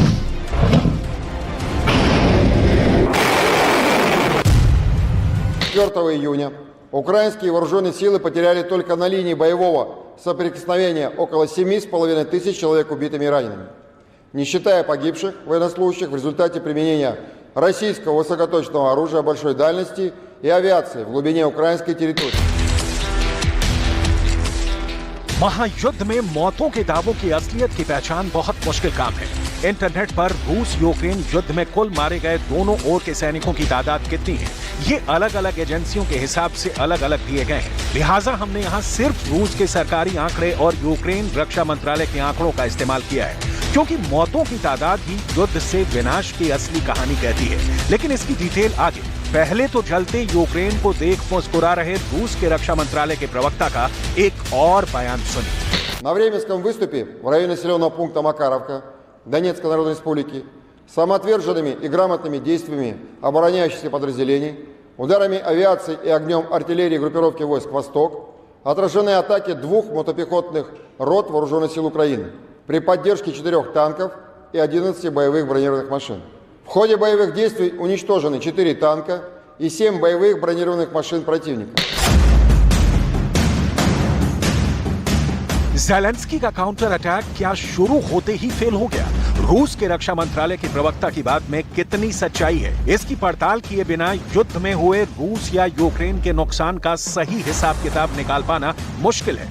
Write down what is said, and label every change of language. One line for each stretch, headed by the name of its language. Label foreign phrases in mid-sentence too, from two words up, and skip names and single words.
Russian: 4 июня украинские вооруженные силы потеряли только на линии боевого соприкосновения около 7,5 тысяч человек убитыми и ранеными, не считая погибших военнослужащих в результате применения российского высокоточного оружия большой дальности и авиации в глубине украинской территории.
Hindi: महायुद्ध में मौतों के दावों की असलियत की पहचान बहुत मुश्किल काम है। इंटरनेट पर रूस यूक्रेन युद्ध में कुल मारे गए दोनों ओर के सैनिकों की तादाद कितनी है, ये अलग अलग एजेंसियों के हिसाब से अलग अलग दिए गए हैं। लिहाजा हमने यहाँ सिर्फ रूस के सरकारी आंकड़े और यूक्रेन रक्षा मंत्रालय के आंकड़ों का इस्तेमाल किया है, क्योंकि मौतों की तादाद ही युद्ध से विनाश की असली कहानी कहती है। लेकिन इसकी डिटेल आगे। पहले तो जलते यूक्रेन को देख मुस्कुरा रहे रूस के रक्षा मंत्रालय के प्रवक्ता का एक और बयान सुनिए।
Russian: На Временском выступе в районе населенного пункта Макаровка Донецкой Народной Республики самоотверженными и грамотными действиями обороняющихся подразделений, ударами авиации и огнем артиллерии группировки войск «Восток» отражены атаки 2 мотопехотных рот Вооруженных сил Украины при поддержке 4 танков и 11 боевых бронированных машин. В ходе боевых действий уничтожены 4 танка и 7 боевых бронированных машин противника.
Hindi: ज़ेलेंस्की का
English: counter attack
Hindi: क्या शुरू होते ही फेल हो गया? रूस के रक्षा मंत्रालय के प्रवक्ता की बात में कितनी सच्चाई है, इसकी पड़ताल किए बिना युद्ध में हुए रूस या यूक्रेन के नुकसान का सही हिसाब किताब निकाल पाना मुश्किल है।